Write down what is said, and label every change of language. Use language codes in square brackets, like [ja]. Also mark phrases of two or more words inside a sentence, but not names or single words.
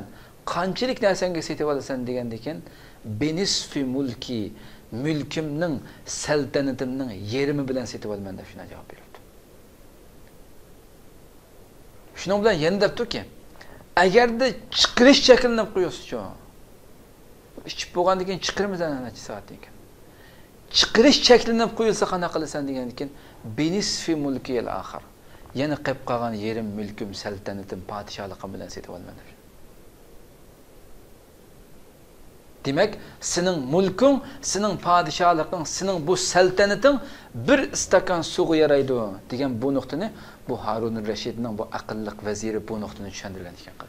[uz] Qanchalik narsanga setib olasan degandan keyin [ar] بنصف ملكي, [uz] mulkimning, saltanatimning yerimi bilan setib olman deb shuna javob berdi. Shuning bilan yana debdiki, agarda chiqirish cheklanib qo'ysa-chi, ichib bo'lgandan keyin chiqirmasan anachi soatdan keyin. Chiqirish cheklanib qo'yilsa qanaqa qilasan degandan keyin [ar] بنصف ملكي الآخر. [uz] Yana qilib qolgan yerim, mulkim, saltanatim, podshohligim bilan setib olman deb. Demak, sening mulking, sening podshohliging, sening bu saltanating bir istakan suvga yaraydi degan bu nuqtani bu Harunur Rashidning bu aqlliq vaziri bu nuqtani tushuntirgan ekan.